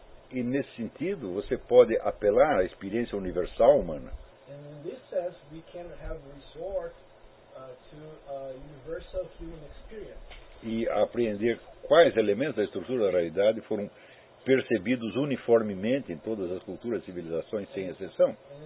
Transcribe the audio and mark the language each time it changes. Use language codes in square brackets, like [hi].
[pt] E nesse sentido, você pode apelar à experiência universal humana. [en] And in this sense, we can have resort to a universal human experience. [pt] E apreender quais elementos da estrutura da realidade foram percebidos uniformemente em todas as culturas e civilizações, sem exceção.